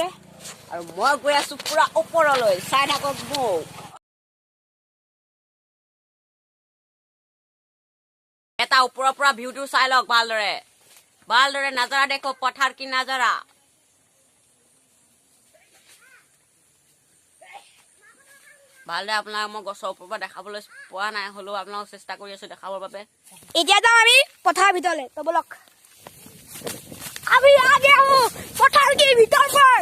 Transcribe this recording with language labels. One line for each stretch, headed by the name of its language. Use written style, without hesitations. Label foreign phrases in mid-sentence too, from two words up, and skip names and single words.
Assamese: আৰু মই গৈ আছো পুৰা ওপৰলৈ চাই থাকক মোক এটা ওপৰৰ পৰা ভিউটো চাই লওক ভালদৰে নাজাৰা দেখো পথাৰ কি নাজাৰা ভালদৰে আপোনাক মই গছৰ ওপৰৰ পৰা দেখাবলৈ পোৱা নাই হ'লেও আপোনাক চেষ্টা কৰি আছো দেখাবৰ বাবে এতিয়া যাওঁ আমি পথাৰ ভিতৰলৈ তো বলক
Hindi: अभी आ गया हूँ पठार के भीतर पर